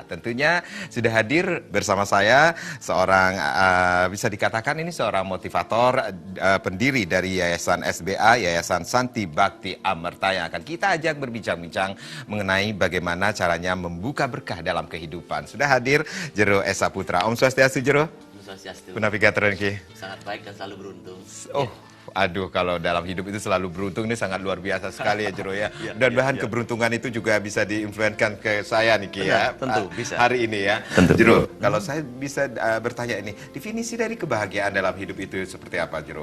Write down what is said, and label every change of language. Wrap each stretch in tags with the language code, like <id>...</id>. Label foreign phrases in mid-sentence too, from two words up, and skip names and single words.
<id>Tentunya sudah hadir bersama saya seorang, bisa dikatakan ini seorang motivator, pendiri dari Yayasan SBA, Yayasan Santi Bakti Amerta, yang akan kita ajak berbincang-bincang mengenai bagaimana caranya membuka berkah dalam kehidupan. Sudah hadir Jero Esa Putra. Om Swastiastu, Jero. Om Swastiastu. Navigator Niki. Sangat baik dan selalu beruntung. Oh, aduh, kalau dalam hidup itu selalu beruntung ini sangat luar biasa sekali ya, Jero ya. Dan bahan keberuntungan itu juga bisa diinfluenkan ke saya Niki ya. Tentu bisa. Hari ini ya. Tentu. Jero, kalau saya bisa bertanya ini, definisi dari kebahagiaan dalam hidup itu seperti apa, Jero?</id>